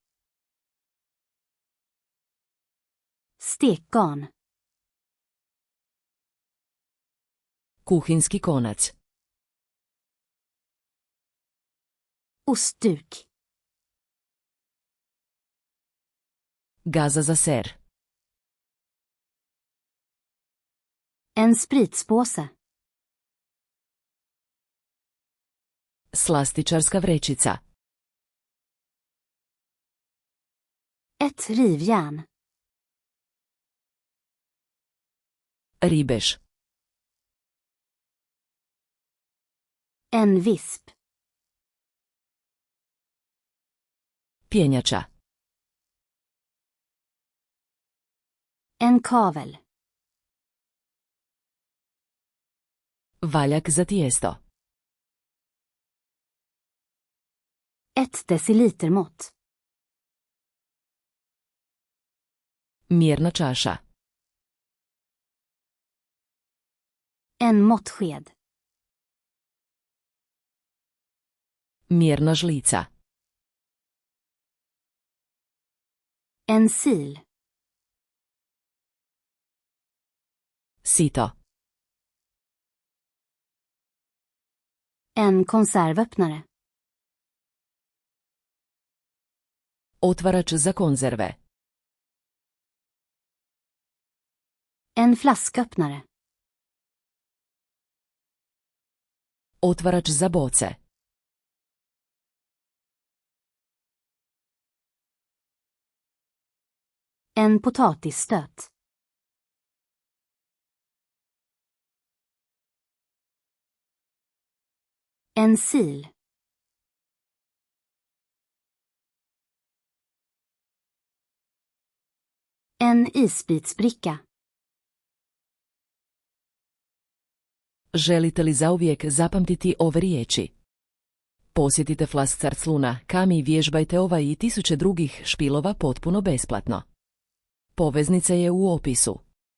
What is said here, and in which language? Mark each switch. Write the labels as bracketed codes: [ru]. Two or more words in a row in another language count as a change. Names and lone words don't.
[sv] Stekgarn. [hr] Kuhinjski konac. [sv] Ostduk. [hr] Gaza za ser. [sv] En spritspåse. [hr] Slastičarska vrećica. [sv] Ett rivjärn. [hr] Ribeš. [sv] En visp. [hr] Pjenjača. [sv] En kavel. [hr] Valjak za tijesto. [sv] Ett decilitermått. [hr] Mjerna čaša. [sv] En måttsked. [hr] Mjerna žlica. [sv] En sil. [hr] Sito. [sv] En konservöppnare. [hr] Otvarač za konzerve. [sv] En flasköppnare. [hr] Otvarač za boce. [sv] En potatisstöt. En sil. En isbitsbricka. [hr] Želite li zauvijek zapamtiti ove riječi? Posjetite Flascarsluna, Kami i vježbajte ovaj i tisuće drugih špilova potpuno besplatno. Poveznica je u opisu.